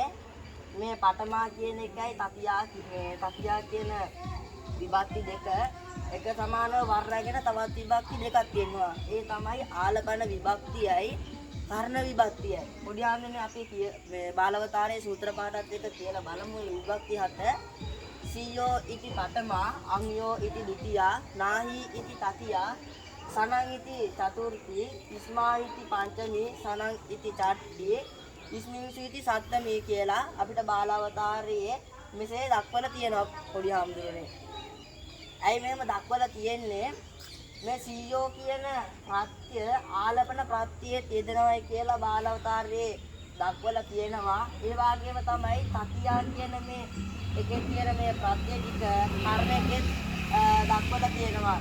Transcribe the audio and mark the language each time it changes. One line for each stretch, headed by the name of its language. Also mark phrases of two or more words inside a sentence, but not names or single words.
Sinhala: මේ පඨමා කියන එකයි තතියා කියන විභක්ති දෙක එක සමානව වර්ණගෙන තවත් විභක්ති දෙකක් තියෙනවා. ඒ තමයි ආලපන විභක්තියයි කර්ණ විභක්තියයි. පොඩි ආන්දනේ අපි මේ බාලවතාරයේ සූත්‍ර පාඨත් එක්ක කියලා බලමු විභක්ති 7.
Pali: සීයෝ ඉති පඨමා අංයෝ ඉති ဒ ුතියා නාහි ඉති තතියා සනං ඉති චතුර්ථී ඉස්මා ඉති පංචමී සනං ඉති චට්ඨී ඉස්මින්සු ඉති සත්තමී
Sinhala: කියලා අපිට බාලවතාරයේ මෙසේ දක්වලා තියෙනවා පොඩි හාමුදුරනේ. ඇයි මෙහෙම දක්වලා තියෙන්නේ? මේ සීයෝ කියන ප්‍රත්‍ය ආලපන ප්‍රත්‍යයේ යෙදෙනවයි කියලා බාලවතාරයේ දක්වලා තියෙනවා. ඒ වගේම තමයි තතියා කියන මේ එකේ තියෙන මේ ප්‍රත්‍ය ටික කර්ණයේත් දක්වලා තියෙනවා.